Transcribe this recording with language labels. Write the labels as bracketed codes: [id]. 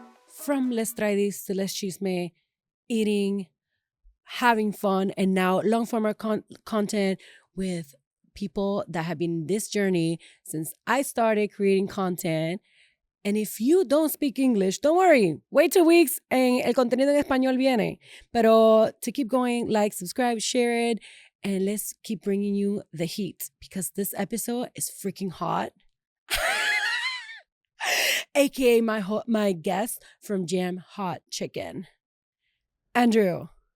[en] From Let's Try This to Let's Chisme, eating, having fun, and now long-form content with people that have been in this journey since I started creating content. And if you don't speak English, don't worry. Wait 2 weeks and [es] el contenido en español viene. [en] Pero to keep going, like, subscribe, share it, and let's keep bringing you the heat because this episode is freaking hot. AKA my guest from Jam Hot Chicken. Andrew.